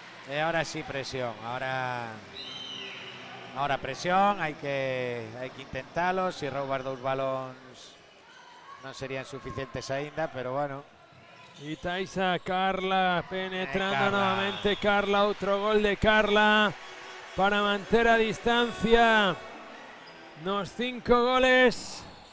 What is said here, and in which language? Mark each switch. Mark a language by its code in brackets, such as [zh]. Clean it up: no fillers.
[gl] E ahora sí presión, ahora presión, hai que intentalo. Se roubar 2 balóns non serían suficientes aínda, pero bueno. [es] Y Taisa, Carla penetrando Carla. nuevamente. Carla, otro gol de Carla para mantener a distancia los 5 goles.